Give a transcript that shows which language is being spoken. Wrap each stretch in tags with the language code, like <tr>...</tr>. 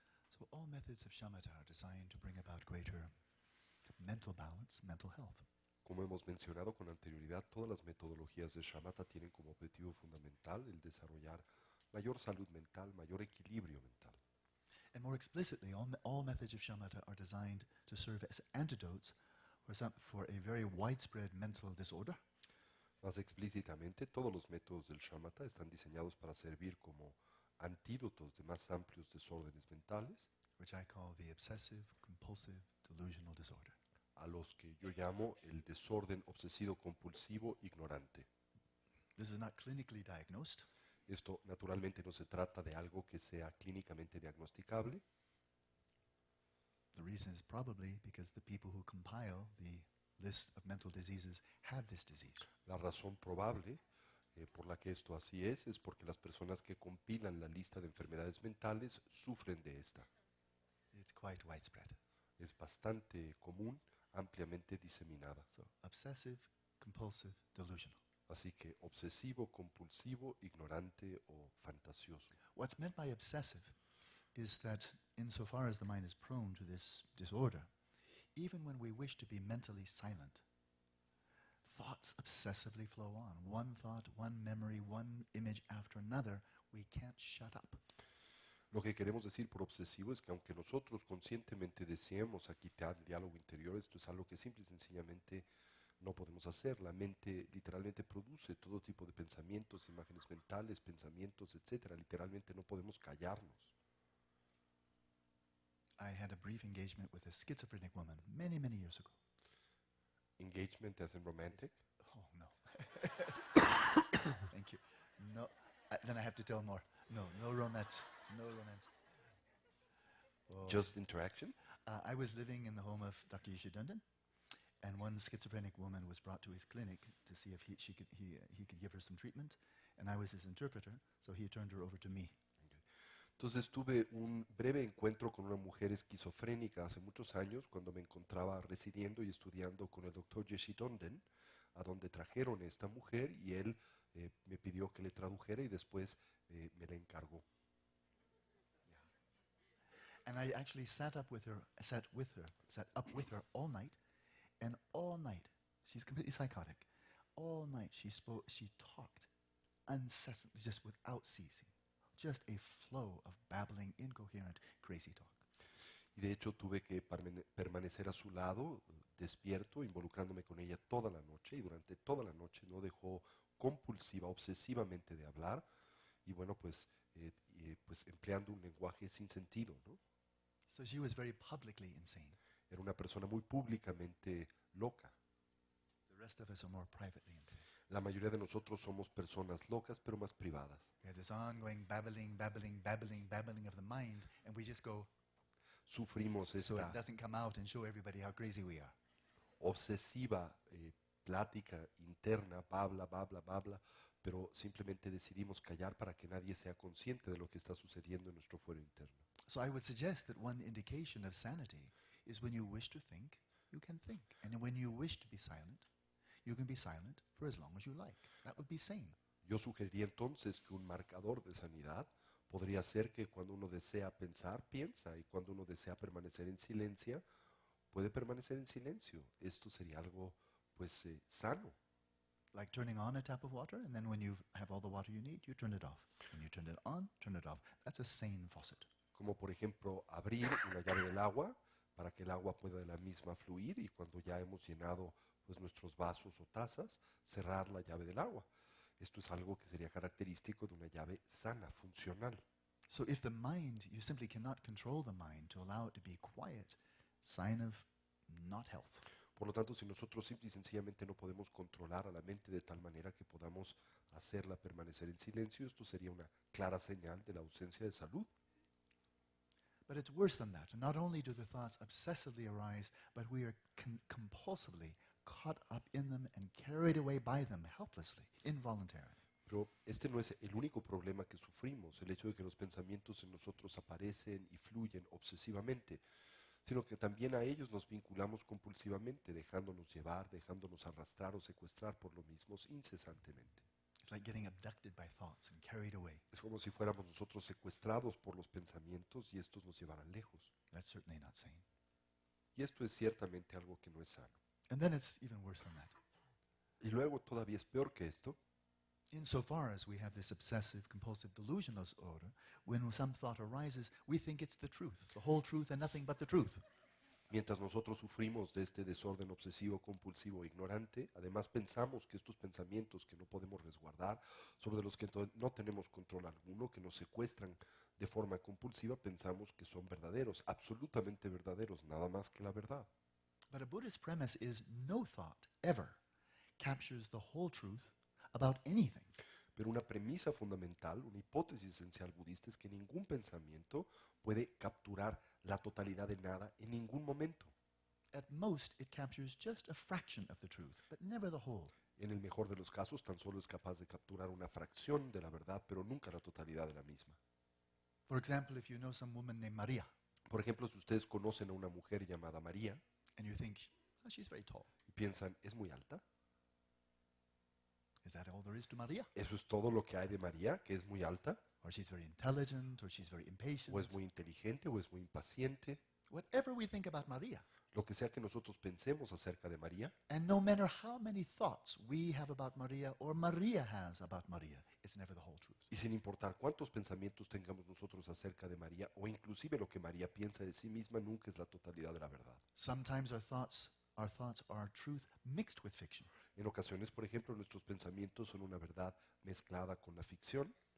<en>So all methods of shamatha are designed to bring about greater mental balance, mental health.</en> <es>Como hemos mencionado con anterioridad, todas las metodologías de shamatha tienen como objetivo fundamental el desarrollar mayor salud mental, mayor equilibrio mental.</es> <en>And more explicitly, all methods of shamatha are designed to serve as antidotes for a very widespread mental disorder,</en> <es>Más explícitamente, todos los métodos del shamatha están diseñados para servir como antídotos de más amplios desórdenes mentales,</es> <en>which I call the obsessive compulsive delusional disorder.</en> <es>a los que yo llamo el desorden obsesivo compulsivo ignorante.</es> <en>This is not clinically diagnosed.</en> <es>Esto naturalmente no se trata de algo que sea clínicamente diagnosticable.</es> <en>The reason is probably because the people who compile the list of mental diseases have this disease.</en> <es>La razón probable por la que esto así es porque las personas que compilan la lista de enfermedades mentales sufren de esta.</es> <en>It's quite widespread.</en> <es>Es bastante común, ampliamente diseminada.</es> <en>So, obsessive, compulsive, delusional.</en> <es>Así que obsesivo, compulsivo, ignorante o fantasioso.</es> <en>What's meant by obsessive is that insofar as the mind is prone to this disorder, even when we wish to be mentally silent, thoughts obsessively flow on. One thought, one memory, one image after another. We can't shut up.</en> <es>Lo que queremos decir por obsesivo es que aunque nosotros conscientemente deseemos quitar el diálogo interior, esto es algo que simple y sencillamente no podemos hacer. La mente literalmente produce todo tipo de pensamientos, imágenes mentales, pensamientos, etc. Literalmente no podemos callarnos.</es> <en>I had a brief engagement with a schizophrenic woman many, many years ago. Engagement as in romantic? Oh, no. Thank you. No, then I have to tell more. No romance. No romance. Oh, Just interaction. I was living in the home of Dr. Yeshidundan, and one schizophrenic woman was brought to his clinic to see if he could give her some treatment, and I was his interpreter, so he turned her over to me.</en> <es>Entonces tuve un breve encuentro con una mujer esquizofrénica hace muchos años cuando me encontraba residiendo y estudiando con el doctor Yeshitonden, a donde trajeron a esta mujer y él me pidió que le tradujera y después me la encargó.</es> <en>And I actually sat up with her all night, and all night, she's completely psychotic. All night she talked incessantly, just without ceasing. Just a flow of babbling, incoherent, crazy talk.</en> <es>Y de hecho tuve que permanecer a su lado, despierto, involucrándome con ella toda la noche y durante toda la noche no dejó compulsiva, obsesivamente de hablar y bueno, pues empleando un lenguaje sin sentido, ¿no?</es> <en>So she was very publicly insane.</en> <es>Era una persona muy públicamente loca.</es> <en>The rest of us are more privately insane.</en> <es>La mayoría de nosotros somos personas locas, pero más privadas.</es> <en>We have this ongoing babbling of the mind, and we just go,</en> <es>Sufrimos</es> <en>so it</en> <es>esta</es> <en>doesn't come out and show everybody how crazy we are.</en> <es>obsesiva plática interna, babla, pero simplemente decidimos callar para que nadie sea consciente de lo que está sucediendo en nuestro fuero interno.</es> <en>So I would suggest that one indication of sanity is when you wish to think, you can think. And when you wish to be silent, you can be silent for as long as you like. That would be sane.</en> <es>Yo sugeriría entonces que un marcador de sanidad podría ser que cuando uno desea pensar, piensa, y cuando uno desea permanecer en silencio, puede permanecer en silencio. Esto sería algo, pues, sano.</es> <en>Like turning on a tap of water, and then when you have all the water you need, you turn it off. When you turn it on, turn it off. That's a sane faucet.</en> <es>Como por ejemplo abrir una llave del agua para que el agua pueda de la misma fluir y cuando ya hemos llenado pues, nuestros vasos o tazas, cerrar la llave del agua. Esto es algo que sería característico de una llave sana, funcional.</es> <en>So if the mind, you simply cannot control the mind to allow it to be quiet, sign of not health.</en> <es>Por lo tanto, si nosotros simple y sencillamente no podemos controlar a la mente de tal manera que podamos hacerla permanecer en silencio, esto sería una clara señal de la ausencia de salud.</es> <en>But it's worse than that. Not only do the thoughts obsessively arise, but we are compulsively caught up in them and carried away by them helplessly, involuntarily.</en> <es>Pero este no es el único problema que sufrimos, el hecho de que los pensamientos en nosotros aparecen y fluyen obsesivamente, sino que también a ellos nos vinculamos compulsivamente, dejándonos llevar, dejándonos arrastrar o secuestrar por lo mismos incesantemente.</es> <en>It's like getting abducted by thoughts and carried away.</en> <es>Es como si fuéramos nosotros secuestrados por los pensamientos y estos nos llevaran lejos.</es> <en>That's certainly not sane.</en> <es>Y esto es ciertamente algo que no es sano.</es> <en>And then it's even worse than that.</en> <es>Y luego todavía es peor que esto,</es> <en>Insofar as we have this obsessive compulsive delusional disorder, when some thought arises, we think it's the truth, the whole truth and nothing but the truth.</en> <es>mientras nosotros sufrimos de este desorden obsesivo, compulsivo, ignorante, además pensamos que estos pensamientos que no podemos resguardar, sobre los que no tenemos control alguno, que nos secuestran de forma compulsiva, pensamos que son verdaderos, absolutamente verdaderos, nada más que la verdad.</es> <en>But a Buddhist premise is no thought ever captures the whole truth about anything.</en> <es>Pero una premisa fundamental, una hipótesis esencial budista es que ningún pensamiento puede capturar la totalidad de nada en ningún momento.</es> <en>At most, it captures just a fraction of the truth, but never the whole.</en> <es>En el mejor de los casos, tan solo es capaz de capturar una fracción de la verdad, pero nunca la totalidad de la misma.</es> <en>For example, if you know some woman named Maria,</en> <es>Por ejemplo, si ustedes conocen a una mujer llamada María</es> <en>and you think, oh, she's very tall.</en> <es>y piensan, ¿es muy alta?</es> <en>Is that all there is to Maria?</en> <es>¿Eso es todo lo que hay de María, que es muy alta?</es> <en>Or she's very intelligent, or she's very impatient.</en> <es>¿O es muy inteligente, o es muy impaciente?</es> <en>Whatever we think about Maria,</en> <es>Lo que sea que nosotros pensemos acerca de María,</es> <en>and no matter how many thoughts we have about Maria or Maria has about Maria, it's never the whole truth.</en> <es>y sin importar cuántos pensamientos tengamos nosotros acerca de María, o inclusive lo que María piensa de sí misma, nunca es la totalidad de la verdad.</es> <en>Sometimes our thoughts are truth mixed with fiction.</en> <es>En ocasiones, por ejemplo, nuestros pensamientos son una verdad mezclada con la ficción,</es>